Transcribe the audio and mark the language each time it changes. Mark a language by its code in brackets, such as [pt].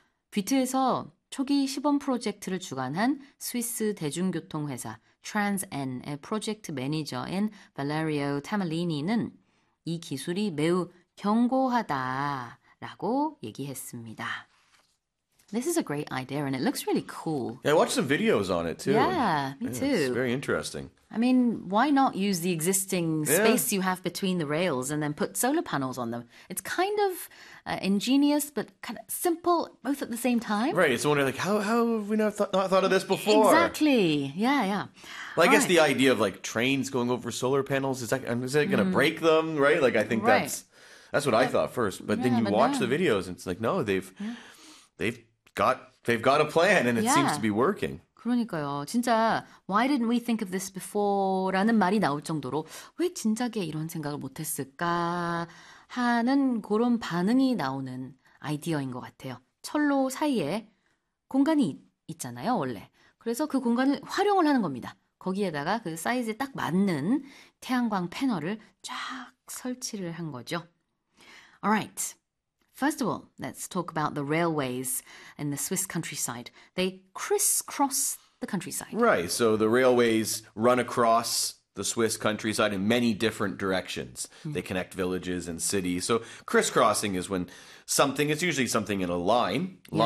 [ko] 비트에서 초기 시범 프로젝트를 주관한 스위스 대중교통회사 TransEn의 프로젝트 매니저인 발레리오 타말리니는 이 기술이 매우 견고하다라고 얘기했습니다. [en] This is a great idea and it looks really cool. Yeah, I watched some videos on it too. Yeah, me too. It's very interesting. I mean, why not use the existing space you have between the rails and then put solar panels on them? It's kind of ingenious, but kind of simple both at the same time. Right. So wondering like, how have we not thought of this before? Exactly. Yeah, yeah. Well, I guess the idea of like trains going over solar panels, is that going to break them, right? Like, I think that's what I thought first. But then you watch the videos and it's like, no, they've got a plan and it seems to be working. [ko] 그러니까요. 진짜 [en] why didn't we think of this before [ko] 라는 말이 나올 정도로 왜 진작에 이런 생각을 못했을까 하는 그런 반응이 나오는 아이디어인 것 같아요. 철로 사이에 공간이 있잖아요, 원래. 그래서 그 공간을 활용을 하는 겁니다. 거기에다가 그 사이즈에 딱 맞는 태양광 패널을 쫙 설치를 한 거죠. [en] All right. First of all, let's talk about the railways in the Swiss countryside. They crisscross the countryside. Right, so the railways run across the Swiss countryside in many different directions. Mm. They connect villages and cities. So crisscrossing is when something, it's usually something in a line. Yeah.